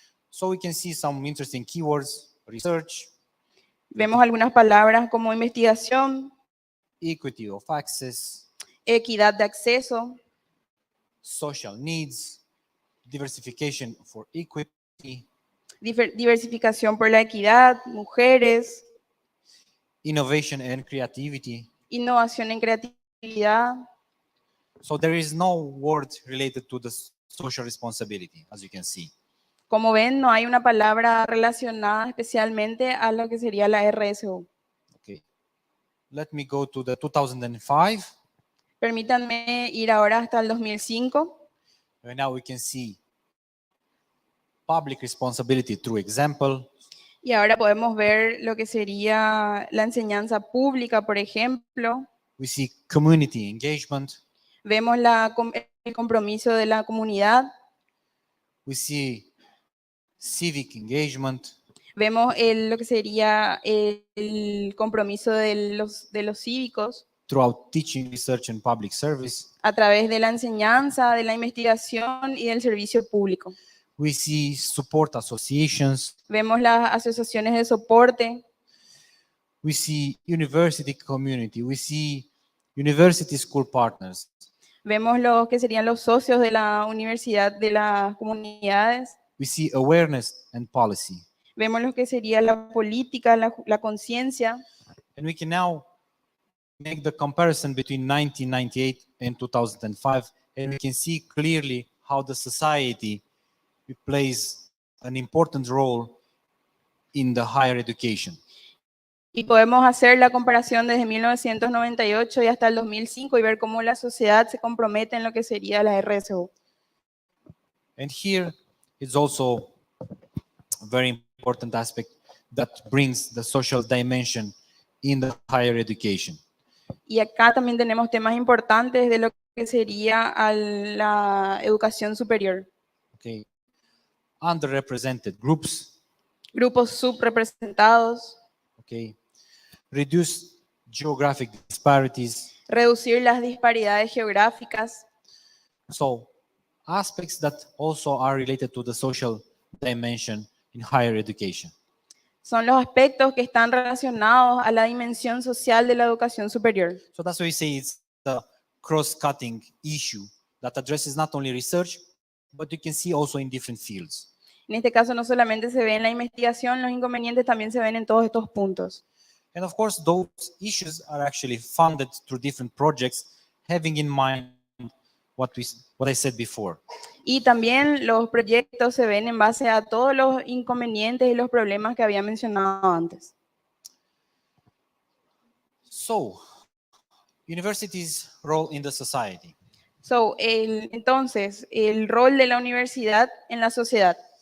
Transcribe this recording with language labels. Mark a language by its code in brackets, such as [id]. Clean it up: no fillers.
[en] So we can see some interesting keywords: research, [es] Vemos algunas palabras como investigación, [en] equity of access, [es] equidad de acceso, [en] social needs, diversification for equity, [es] diversificación por la equidad, mujeres, [en] innovation and creativity. [es] innovación en creatividad. [en] So there is no word related to the social responsibility, as you can see. [es] Como ven, no hay una palabra relacionada especialmente a lo que sería la RSO. [en] Okay. Let me go to the 2005. [es] Permítanme ir ahora hasta el 2005. [en] And now we can see public responsibility through example, [es] Y ahora podemos ver lo que sería la enseñanza pública, por ejemplo. [en] we see community engagement, [es] Vemos el compromiso de la comunidad. [en] we see civic engagement, [es] Vemos lo que sería el compromiso de los cívicos [en] throughout teaching, research, and public service. [es] a través de la enseñanza, de la investigación y del servicio público. [en] We see support associations, [es] Vemos las asociaciones de soporte. [en] we see university community, we see university school partners, [es] Vemos lo que serían los socios de la universidad, de las comunidades. [en] we see awareness and policy. [es] Vemos lo que sería la política, la conciencia. [en] And we can now make the comparison between 1998 and 2005, and we can see clearly how the society plays an important role in the higher education. [es] Y podemos hacer la comparación desde 1998 y hasta el 2005 y ver cómo la sociedad se compromete en lo que sería la RSO. [en] And here is also a very important aspect that brings the social dimension in the higher education. [es] Y acá también tenemos temas importantes de lo que sería a la educación superior. [en] Okay. Underrepresented groups, [es] Grupos subrepresentados, [en] okay. Reduce geographic disparities. [es] reducir las disparidades geográficas. [en] So, aspects that also are related to the social dimension in higher education. [es] Son los aspectos que están relacionados a la dimensión social de la educación superior. [en] So that's why we say it's a cross-cutting issue that addresses not only research, but you can see also in different fields. [es] En este caso no solamente se ve en la investigación, los inconvenientes también se ven en todos estos puntos. [en] And of course, those issues are actually funded through different projects, having in mind what I said before. [es] Y también los proyectos se ven en base a todos los inconvenientes y los problemas que había mencionado antes. [en] So, universities' role in the society. [es] Entonces, el rol de la universidad en la sociedad.